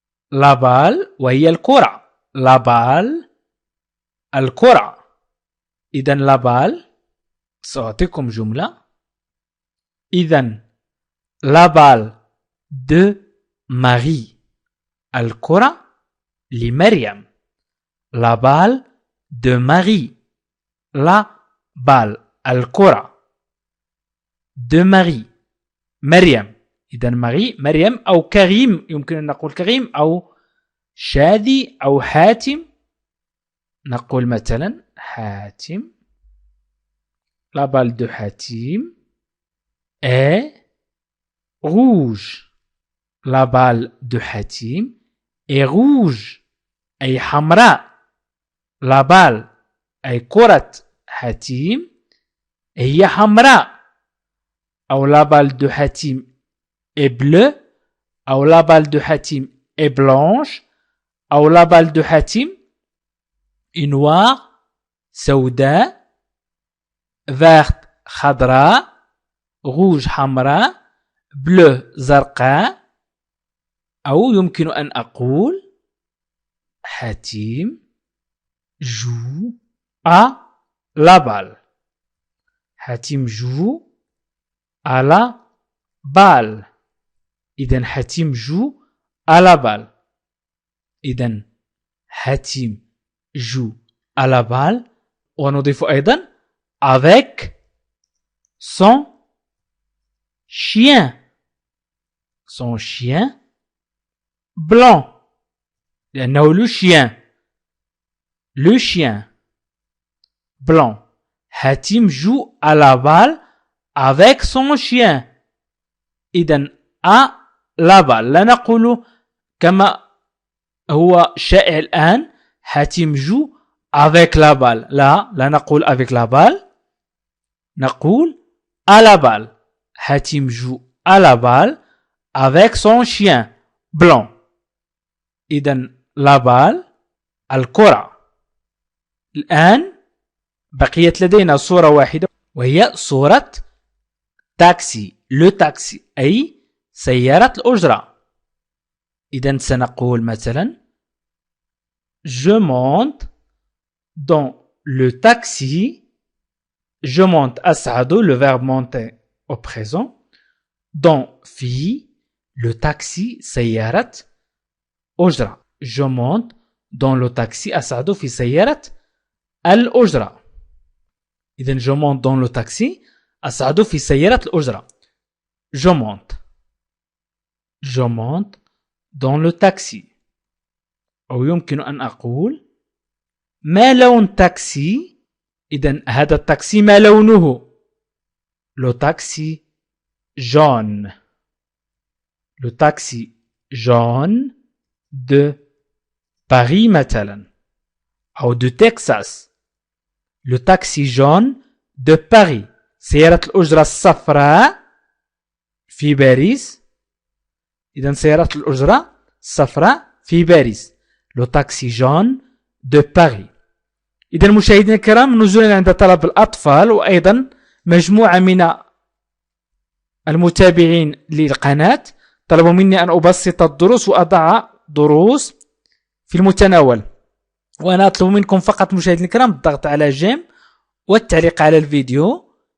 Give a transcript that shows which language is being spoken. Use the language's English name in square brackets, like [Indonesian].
[Arabic] لابال وهي الكرة. لابال الكرة. إذن لابال سأعطيكم جملة. إذن لابال [French] de Marie [Arabic] الكرة لمريم. [French] la balle de Marie. la balle [Arabic] الكرة [French] de Marie مريم. [Arabic] إذا مريم أو كريم يمكن أن نقول كريم أو شادي أو حاتم. نقول مثلا حاتم. [French] la balle de حاتم est rouge. la balle de حاتم est rouge [Arabic] أي حمراء. [French] la balle [Arabic] أي كرة حتيم هي حمراء، [French] أو la balle de حتيم est bleue، أو la balle de حتيم est blanche، أو la balle de حتيم est noire [Arabic] سوداء، [French] verte [Arabic] خضراء، [French] rouge [Arabic] حمراء، [French] bleu [Arabic] زرقاء. أو يمكن أن أقول حتيم [French] joue à la balle. حتيم joue à la balle. [Arabic] إذن [French] حتيم joue à la balle. إذن حتيم joue à la balle. [Arabic] ونضيف أيضا [French] avec son chien. Son chien blanc. [Arabic] لأنه [French] le chien. Le chien blanc. حتيم joue à la balle avec son chien. [Arabic] إذن [French] à la balle. [Arabic] لا نقول كما هو شائع الآن حتيم [French] joue avec la balle. [Arabic] لا نقول [French] avec la balle. [Arabic] نقول [French] à la balle. حتيم joue à la balle avec son chien blanc. [Arabic] إذن [French] la balle [Arabic] الكرة. الآن بقيت لدينا صورة واحدة وهي صورة تاكسي. لو تاكسي أي سيارة الأجرة. إذن سنقول مثلا [French] je monte dans le taxi. Je monte [Arabic] أسعد [French] le verbe monter au présent. dans [Arabic] في [French] le taxi [Arabic] سيارة أجرة. [French] je monte dans le taxi [Arabic] أسعد في سيارة الأجرة. إذن [French] je monte dans le taxi [Arabic] أسعد في سيارة الأجرة. [French] je monte dans le taxi. [Arabic] أو يمكن أن أقول ما لون تاكسي. إذن هذا التاكسي ما لونه؟ [French] le taxi jaune. le taxi jaune de Paris [Arabic] مثلا، أو [French] de Texas. le taxi jaune de Paris. [Arabic] سيارة الأجرة الصفراء في باريس. إذن سيارة الأجرة الصفراء في باريس. le taxi jaune de Paris. إذن مشاهدينا الكرام، نزولا عند طلب الأطفال وأيضا مجموعة من المتابعين للقناة طلبوا مني أن أبسط الدروس وأضع دروس في المتناول، وأنا أطلب منكم فقط مشاهدينا الكرام الضغط على جيم والتعليق على الفيديو.